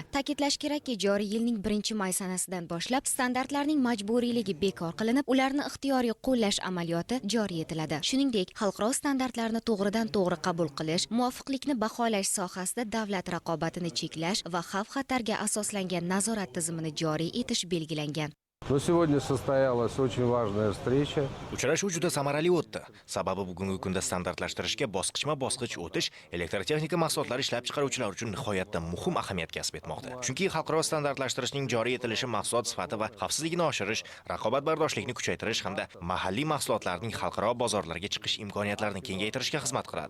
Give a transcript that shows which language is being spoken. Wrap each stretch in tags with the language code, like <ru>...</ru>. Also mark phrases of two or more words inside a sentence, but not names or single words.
<uz>Ta'kidlash kerakki, joriy yilning 1-may sanasidan boshlab standartlarning majburiyligi bekor qilinib, ularni ixtiyoriy qo'llash amaliyoti joriy etiladi. Shuningdek, xalqaro standartlarni to'g'ridan-to'g'ri qabul qilish, muvofiqlikni baholash sohasida davlat raqobatini cheklash va xavf-xatarga asoslangan nazorat tizimini joriy etish belgilangan.</uz> <ru>Но сегодня состоялась очень важная встреча.</ru> <uz>Uchrashuv juda samarali o'tdi. Sababi bugungi kunda standartlashtirishga bosqichma-bosqich o'tish elektrotexnika mahsulotlari ishlab chiqaruvchilar uchun nihoyatda muhim ahamiyat kasb etmoqda. Chunki xalqaro standartlashtirishning joriy etilishi mahsulot sifati va xavfsizligini oshirish, raqobatbardoshlikni kuchaytirish hamda mahalliy mahsulotlarning xalqaro bozorlarga chiqish imkoniyatlarini kengaytirishga xizmat qiladi.</uz>